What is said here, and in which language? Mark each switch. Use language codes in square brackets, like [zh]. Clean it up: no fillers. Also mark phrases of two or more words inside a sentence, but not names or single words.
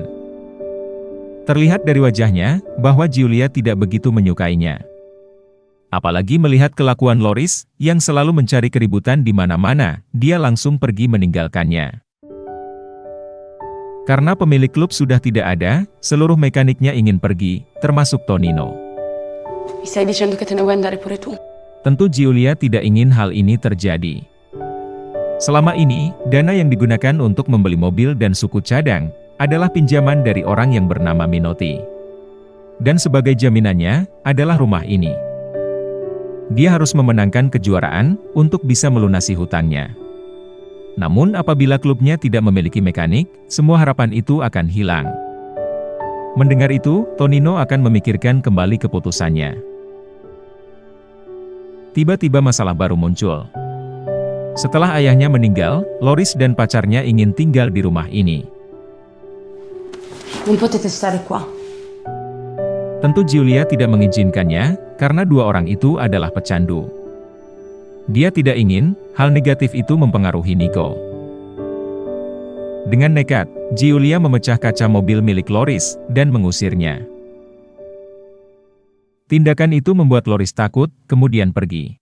[id] Terlihat dari wajahnya, bahwa Giulia tidak begitu menyukainya. Apalagi melihat kelakuan Loris, yang selalu mencari keributan di mana-mana, dia langsung pergi meninggalkannya. Karena pemilik klub sudah tidak ada, seluruh mekaniknya ingin pergi, termasuk Tonino. [it] Mi stai dicendo che te ne vuoi andare pure tu? [id] Tentu Giulia tidak ingin hal ini terjadi. Selama ini, dana yang digunakan untuk membeli mobil dan suku cadang, adalah pinjaman dari orang yang bernama Minotti. Dan sebagai jaminannya, adalah rumah ini. Dia harus memenangkan kejuaraan, untuk bisa melunasi hutangnya. Namun apabila klubnya tidak memiliki mekanik, semua harapan itu akan hilang. Mendengar itu, Tonino akan memikirkan kembali keputusannya. Tiba-tiba masalah baru muncul. Setelah ayahnya meninggal, Loris dan pacarnya ingin tinggal di rumah ini. [it] Non potete stare qua. [id] Tentu Giulia tidak mengizinkannya, karena dua orang itu adalah pecandu. Dia tidak ingin, hal negatif itu mempengaruhi Nico. Dengan nekat, Giulia memecah kaca mobil milik Loris, dan mengusirnya. Tindakan itu membuat Loris takut, kemudian pergi.